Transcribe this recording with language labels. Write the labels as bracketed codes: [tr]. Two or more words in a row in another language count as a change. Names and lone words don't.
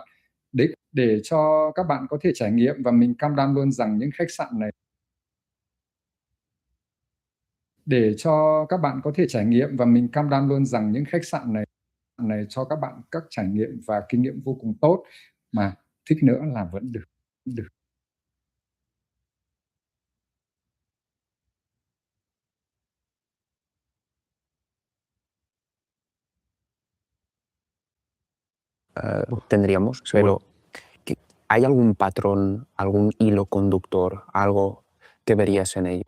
[vi] Đấy để cho các bạn có thể trải nghiệm, và mình cam đoan luôn rằng những khách sạn này cho các bạn các trải nghiệm và kinh nghiệm vô cùng tốt, mà thích nữa là vẫn được. [es] Tendríamos, pero ¿hay algún patrón, algún hilo conductor, algo que verías en ello?